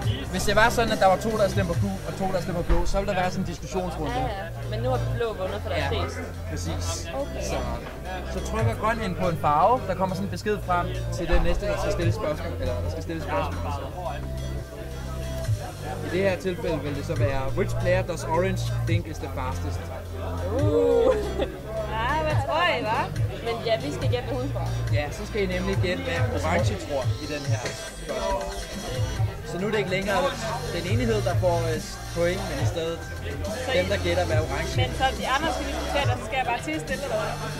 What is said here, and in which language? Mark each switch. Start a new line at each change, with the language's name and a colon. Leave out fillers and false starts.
Danish: Hvis det var sådan, at der var to, der stemmer på og to, der stemmer blå, så ville der være sådan en diskussionsrunde. Ja. Men nu har blå vundet for deres flest. Præcis. Okay. Så trykker grøn ind på en farve, der kommer sådan en besked frem til den næste, der skal stille spørgsmål. Eller der skal stille spørgsmål. I det her tilfælde vil det så være,
English: which player does orange think is the fastest?
Danish: Nej, hvad tror I, hva'? Men ja, vi skal gætte, hvad hun tror. Ja, så skal I nemlig gætte, hvad orange tror i den her spørgsmål. Så nu er det ikke længere den enighed, der får point, men i stedet dem, der gætter, hvad orange. Men så de andre skal diskutere, så skal jeg bare til stille, eller hvad?